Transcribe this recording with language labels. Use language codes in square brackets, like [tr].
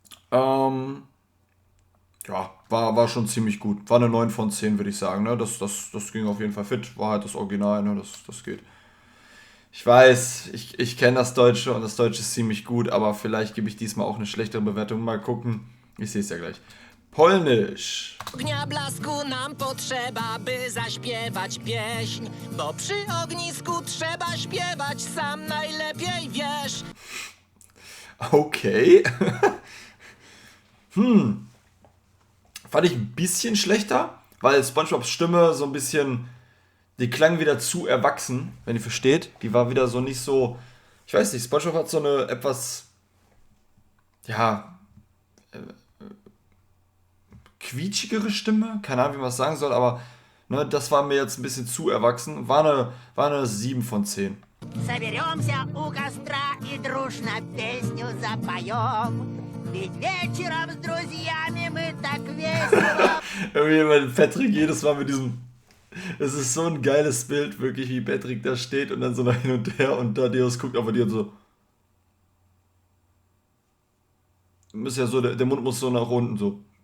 [de] Ja, war schon ziemlich gut. War eine 9 von 10, würde ich sagen. Ne? Das ging auf jeden Fall fit. War halt das Original, ne? Das geht. Ich weiß, ich kenne das Deutsche und das Deutsche ist ziemlich gut, aber vielleicht gebe ich diesmal auch eine schlechtere Bewertung. Mal gucken. Ich sehe es ja gleich. Polnisch. [pl] Ognia blasku nam potrzeba, by zaśpiewać pieśń, bo przy ognisku trzeba śpiewać, sam najlepiej wiesz. [de] Okay. Fand ich ein bisschen schlechter, weil SpongeBobs Stimme so ein bisschen... Die klang wieder zu erwachsen, wenn ihr versteht. Die war wieder so nicht so... Ich weiß nicht, SpongeBob hat so eine etwas... Ja... quietschigere Stimme. Keine Ahnung, wie man es sagen soll, aber... Ne, das war mir jetzt ein bisschen zu erwachsen. War eine 7 von 10. [ru] Соберемся у костра и дружно песню запоем. Ведь вечером с друзьями мы так весело. [de] Irgendwie, wenn Patrick jedes Mal mit diesem... Es ist so ein geiles Bild, wirklich, wie Patrick da steht und dann so hin und her und Thaddeus guckt auf die und so. Muss ja so, der Mund muss so nach unten, so.